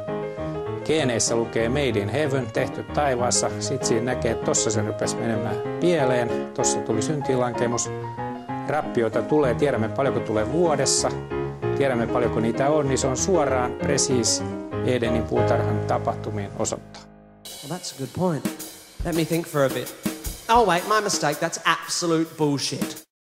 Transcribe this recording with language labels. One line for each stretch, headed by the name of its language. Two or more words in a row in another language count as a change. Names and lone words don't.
Finnish: Geeneissä lukee
English: Made in Heaven,
Finnish: tehty taivaassa. Sitten siinä näkee, että tossa se rupesi menemään pieleen. Tossa tuli syntilankemus. Rappioita tulee, tiedämme paljonko tulee vuodessa. Tiedämme paljonko niitä on, niin se on suoraan presiis Edenin puutarhan tapahtumien osoittaa.
English: Well, that's a good point. Let me think for a bit. Oh wait, my mistake, that's absolute bullshit.